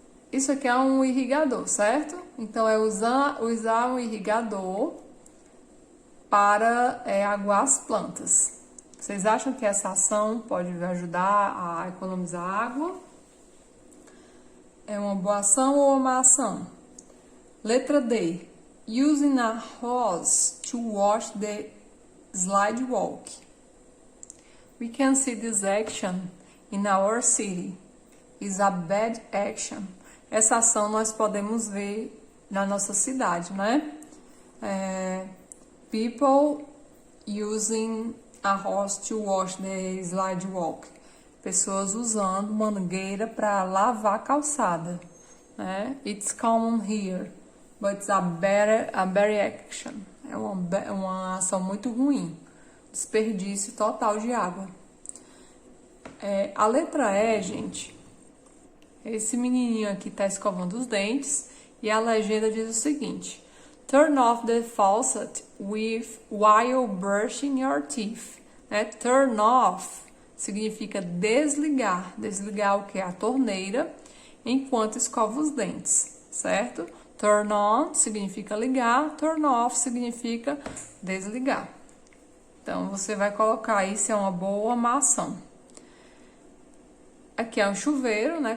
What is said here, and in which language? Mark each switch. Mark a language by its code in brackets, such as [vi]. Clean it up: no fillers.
[pt] Isso aqui é um irrigador, certo? Então é usar um irrigador para aguar as plantas. Vocês acham que essa ação pode ajudar a economizar água? É uma boa ação ou uma má ação? Letra D. [en] Using a hose to wash the sidewalk. We can see this action in our city. Is a bad action. [pt] Essa ação nós podemos ver na nossa cidade, né? [en] People using a hose to wash the sidewalk. [pt] Pessoas usando mangueira para lavar a calçada, né? [en] It's common here, but it's a bad action. [pt] É uma ação muito ruim. Desperdício total de água. A letra E, gente, esse menininho aqui está escovando os dentes e a legenda diz o seguinte: [en] turn off the faucet while brushing your teeth. [pt] Né? Turn off significa desligar. Desligar o que? A torneira enquanto escova os dentes, certo? Turn on significa ligar, turn off significa desligar. Então, você vai colocar aí se é uma boa ou má ação. Aqui é um chuveiro, né?